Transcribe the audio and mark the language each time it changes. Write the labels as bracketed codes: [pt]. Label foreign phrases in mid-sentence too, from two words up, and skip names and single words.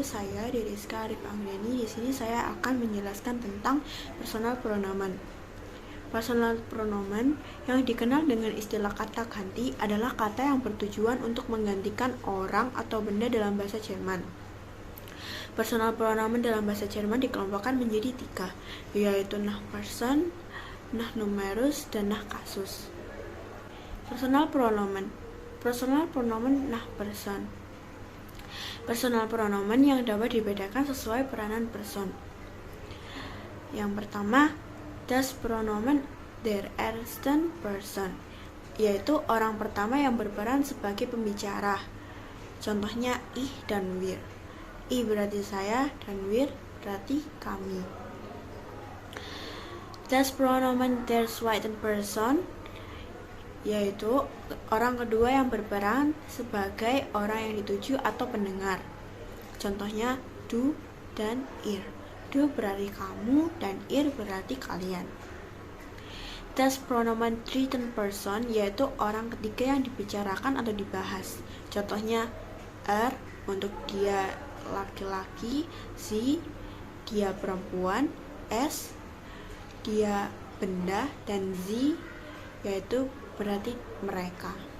[id] Saya Diriska Arif Anggreni. Di sini saya akan menjelaskan tentang [de] personal pronomen. Personal pronomen [id] yang dikenal dengan istilah kata ganti adalah kata yang bertujuan untuk menggantikan orang atau benda dalam bahasa Jerman. [de] Personal pronomen [id] dalam bahasa Jerman dikelompokkan menjadi 3, yaitu [de] nach Person, nach Numerus, [id] dan [de] nach Kasus. Personal pronomen nach Person. Personal pronomen [id] yang dapat dibedakan sesuai peranan person. Yang pertama, [de] das Pronomen der ersten Person, [id] yaitu orang pertama yang berperan sebagai pembicara. Contohnya ich dan wir. Ich berarti saya dan wir berarti kami. [de] Das Pronomen der zweiten Person, [id] yaitu orang kedua yang berperan sebagai orang yang dituju atau pendengar. Contohnya du dan ihr. Du berarti kamu dan ihr berarti kalian. [de] Das Pronomen dritten Person, [id] yaitu orang ketiga yang dibicarakan atau dibahas. Contohnya untuk dia laki-laki, Z dia perempuan, S dia benda, dan Z yaitu berarti mereka.